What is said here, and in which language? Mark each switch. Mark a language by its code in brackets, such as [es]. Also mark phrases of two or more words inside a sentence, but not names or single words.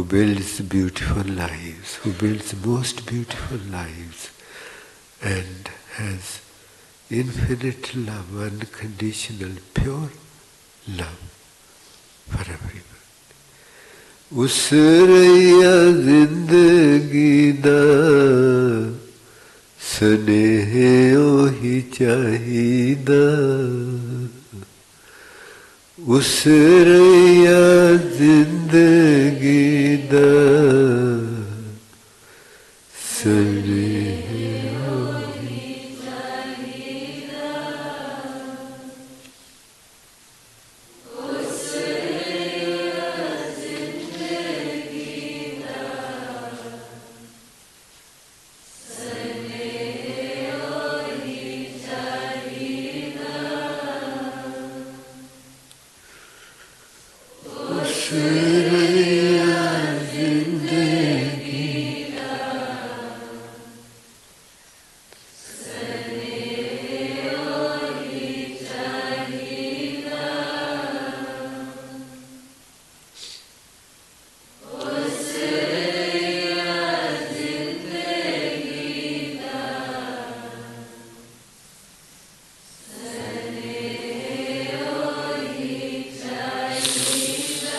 [en] builds beautiful lives, who builds most beautiful lives and has infinite love, unconditional, pure love for everyone. [pa] ਉਸ ਰਾਇਆ ਜ਼ਿੰਦਗੀ ਦਾ ਸਨੇਹਾ ਓਹੀ ਚਾਹੀਦਾ ਉਸ ਰਾਇਆ ਜ਼ਿੰਦਗੀ ਦਾ ਸਨੇਹਾ ਓਹੀ ਚਾਹੀਦਾ ਉਸ ਰਾਇਆ ਜ਼ਿੰਦਗੀ ਦਾ ਸਨੇਹਾ ਓਹੀ ਚਾਹੀਦਾ ਉਸ ਰਾਇਆ ਜ਼ਿੰਦਗੀ ਦਾ ਸਨੇਹਾ ਓਹੀ ਚਾਹੀਦਾ ਉਸ ਰਾਇਆ ਜ਼ਿੰਦਗੀ ਦਾ ਸਨੇਹਾ ਓਹੀ ਚਾਹੀਦਾ